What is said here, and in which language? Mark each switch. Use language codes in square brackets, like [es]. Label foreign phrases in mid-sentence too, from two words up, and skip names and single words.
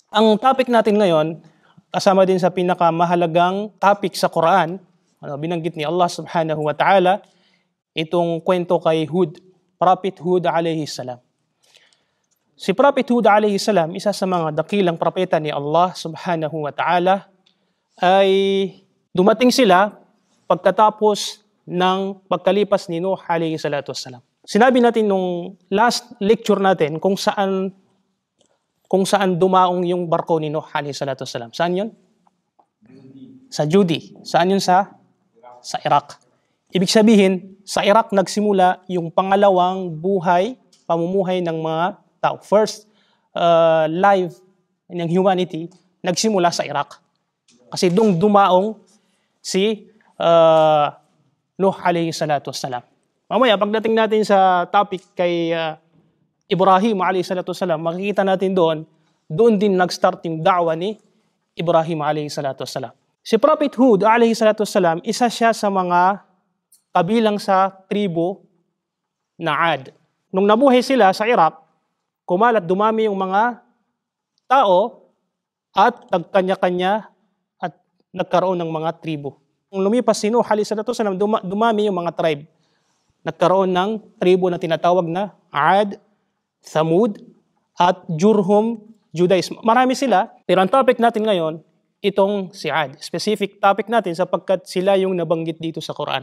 [tl] Ang topic natin ngayon, kasama din sa pinakamahalagang topic sa Quran, binanggit ni Allah [ar] سبحانه وتعالى, [tl] itong kwento kay Hud, Prophet Hud [ar] عليه السلام. [tl] Si Prophet Hud [ar] عليه السلام, [tl] isa sa mga dakilang propeta ni Allah [ar] سبحانه وتعالى, [tl] ay dumating sila pagkatapos ng pagkalipas ni Nuh [ar] عليه الصلاة والسلام. [tl] Sinabi natin nung [en] last lecture [tl] natin kung saan dumaong yung barko ni Nuh [ar] عليه الصلاة والسلام. [tl] Saan yun? Sa Judi. Saan yun? Sa Iraq. Ibig sabihin, sa Iraq nagsimula yung pangalawang pamumuhay ng mga tao. [en] First life [tl] ng humanity nagsimula sa Iraq. Kasi doon dumaong si Nuh [ar] عليه الصلاة والسلام. [tl] Mamaya, pagdating natin sa topic kay Ibrahim [ar] عليه الصلاة والسلام, [tl] makikita natin doon din nag-start yung da'wa ni Ibrahim [ar] عليه الصلاة والسلام. [tl] Si Prophet Hud [ar] عليه الصلاة والسلام, [tl] isa siya sa mga kabilang sa tribo na Ad. Nung nabuhay sila sa Iraq, kumalat dumami yung mga tao at nagkanya-kanya at nagkaroon ng mga tribo. Nung lumipas si Nuh [ar] عليه الصلاة والسلام, [tl] dumami yung mga tribe. Nagkaroon ng tribo na tinatawag na Ad, Thamud, at Jurhum, Judaism. Marami sila, pero ang topic natin ngayon, itong si Ad. [en] Specific topic [tl] natin sapagkat sila yung nabanggit dito sa Quran.